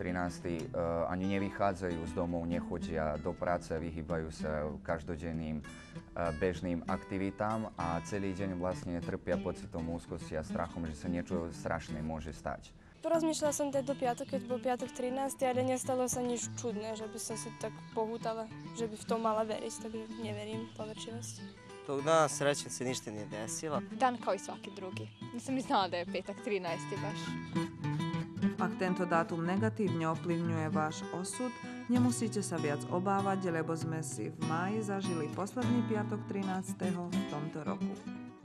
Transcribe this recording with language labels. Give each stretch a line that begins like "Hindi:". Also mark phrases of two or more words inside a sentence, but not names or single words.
Slovak: Ani nevychádzajú z domov, nechodia do práce, vyhýbajú sa každodenným bežným aktivitám a celý deň vlastne trpia pocitom úzkosti a strachom, že sa niečo strašné môže stať. Porozmýšľala som tento piatok, keď bol piatok 13, ale nestalo sa nič čudné, že by som si tak pohútala, že by v tom mala veriť, takže neverím povrčivosti.
Serbian: Tog dana srećem se ništa nije desilo. Dan kao i svaki drugi. Nisam ni znala da je petak 13. baš.
Slovak: Ak tento dátum negatívne ovplyvňuje váš osud, nemusíte sa viac obávať, lebo sme si v máji zažili posledný piatok 13. v tomto roku.